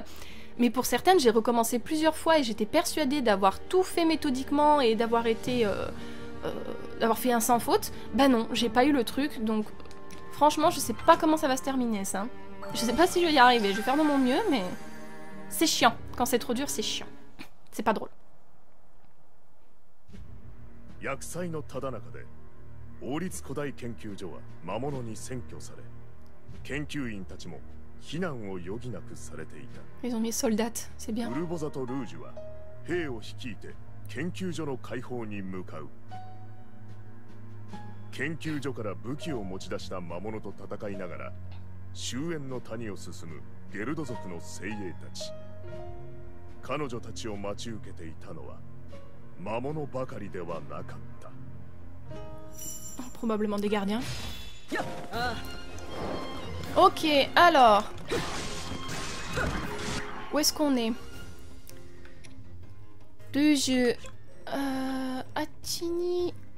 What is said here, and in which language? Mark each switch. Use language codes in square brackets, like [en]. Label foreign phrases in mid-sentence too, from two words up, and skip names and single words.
[fr] Mais pour certaines, j'ai recommencé plusieurs fois et j'étais persuadée d'avoir tout fait méthodiquement et d'avoir été... d'avoir fait un sans faute. Bah non, j'ai pas eu le truc, donc franchement, je sais pas comment ça va se terminer, ça. Je sais pas si je vais y arriver, je vais faire de mon mieux, mais... C'est chiant. Quand c'est trop dur, c'est chiant. C'est pas drôle. [ja] 厄災のただ中で王立古代研究所は魔物に占拠され研究員たちも避難を余儀なくされていた [fr] Ils ont mis soldate, c'est bien. [ja] ウルボザとルージュは兵を率いて研究所の解放に向かう研究所から武器を持ち出した魔物と戦いながら終焉の谷を進むゲルド族の精鋭たち彼女たちを待ち受けていたのは魔物ばかりではなかった [fr] Probablement des gardiens. Ok, alors... Où est-ce qu'on est? Le jeu... Attini...